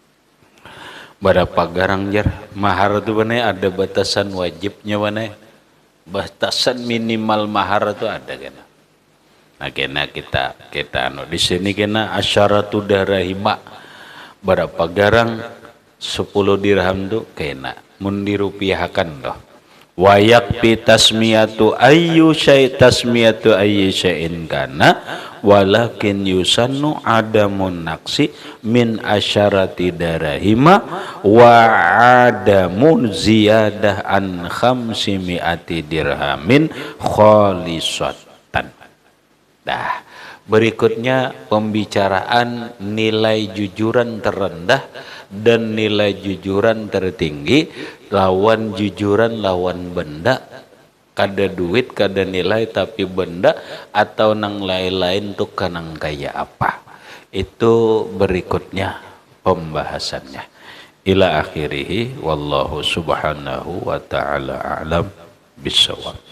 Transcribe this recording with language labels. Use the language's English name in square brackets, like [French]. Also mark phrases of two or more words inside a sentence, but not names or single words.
[Banjar] berapa garang jar mahar tu benar ada batasan wajibnya benar batasan minimal mahar itu ada kena. Nah kena kita di sini kena [Arabic] عشرة دراهم [Banjar] berapa garang 10 dirham tuh kena mun dirupiahkan doh. [Arabic] ويكفي تسمية أي شيء كان ولكن يسن عدم النقص من عشرة دراهم وعدم الزيادة عن خمس مائة درهم خالصة. [Banjar] Dah, berikutnya pembicaraan nilai jujuran terendah dan nilai jujuran tertinggi, lawan jujuran lawan benda, kada duit kada nilai tapi benda atau nang lain-lain tuh kanang kaya apa. Itu berikutnya pembahasannya. [Arabic] إلى آخره والله سبحانه وتعالى أعلم بالصواب.